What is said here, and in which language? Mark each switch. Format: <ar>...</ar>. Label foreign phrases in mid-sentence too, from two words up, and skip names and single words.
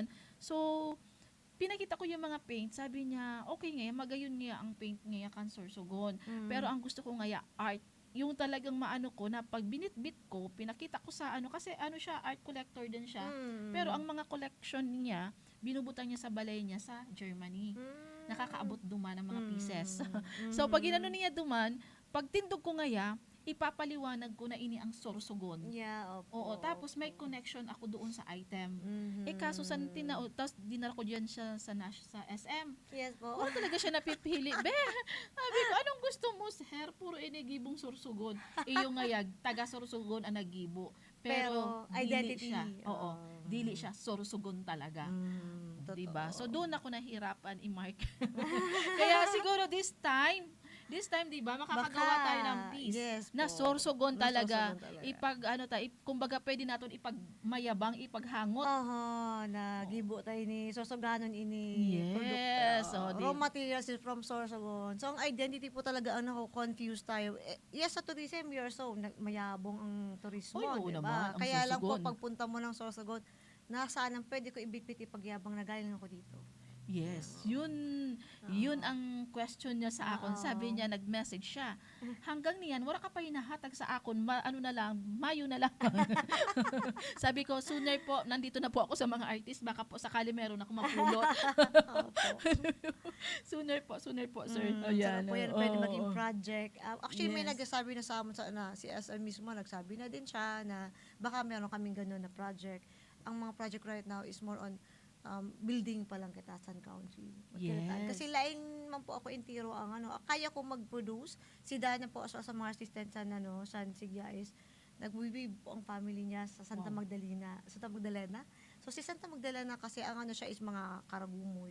<bik>So pinakita ko yung mga paint. Sabi niya, okay nga, magayon niya ang paint niya kan Sorsogon.</bik> <tl>Pero ang gusto ko nga art yung talagang maano ko na pag binitbit ko, pinakita ko sa kasi siya, art collector din siya.</tl> <bik>Pero ang mga collection niya, binubutan niya sa balay niya sa Germany. Nakakaabot duman ng mga pieces. So pag inano niya duman, pag tindog ko ngaya, ipapaliwanag ko na ini ang Sorsogon. Yeah, opo.</bik> <tl>Oo, tapos may connection ako doon sa item. Kaso sa tapos dinala ko diyan siya sa SM. Yes po. Oo, talaga siya napipili. Sabi ko, anong gusto mo, sir?</tl> <bik>Puro inigibong Sorsogon. Iyo ngayag, taga Sorsogon ang nagibo. Pero identity. Dili siya. Oo, dili siya Sorsogon talaga. Diba?</bik> <tl>So doon ako nahirapan i-mark. Kaya siguro</tl> <en>this time,</en> <tl>diba, makakagawa tayo ng piece yes na Sorsogon Na talaga. Sorsogon talaga. Kumbaga pwede natin ipagmayabang, ipaghangot.</tl> <bik>Na gibo tayo ni Sorsoganon ini Yes.</bik> <en>produkto. Raw materials is from Sorsogon.</en> <tl>So ang identity po talaga confused tayo. Yes, sa</tl> <en>tourism year</en> <tl>so mayabong ang turismo, Oo diba? naman, ang Kaya lang po Sorsogon. pagpunta mo ng Sorsogon, nasaan ang pwede ko ibitbit ipagyabang na galing ako dito.</tl> <bik>Yes, yun ang question niya sa akon. Sabi niya, nag-message siya. Hanggang niyan, wala ka pa hinahatag sa akon, Mayo na lang.</bik> <tl>Sabi ko, sooner po, nandito na po ako sa mga artist, baka po sakali meron ako mapulot. Sooner po, sir. Ayan, po yan, pwede Oo. maging project. Actually, may Yes. nagsasabi na sa amin si SM mismo, nagsabi na din siya na baka meron kaming ganun na project. Ang mga project</tl> <en>right now is more on building</en> <tl>pa lang kita San Country. Yes.</tl> <bik>Kasi laing man po ako intiro ang kaya ko mag-produce.</bik> <tl>Si Dana po sa mga assistant San Sigyais. Nagwiwib po ang family niya sa Santa Magdalena. So si Santa Magdalena kasi ang siya is mga karabumoy,</tl>